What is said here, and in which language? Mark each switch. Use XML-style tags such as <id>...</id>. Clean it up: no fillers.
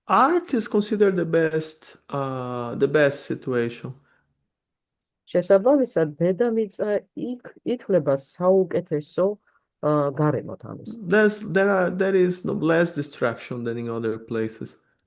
<en>Art is considered the best situation.</en> <ka>შესაბამისად, დედამიწა იქ ითვლება საუკეთესო გარემოთ ამის.</ka> <en>There is less distraction than in other places.</en>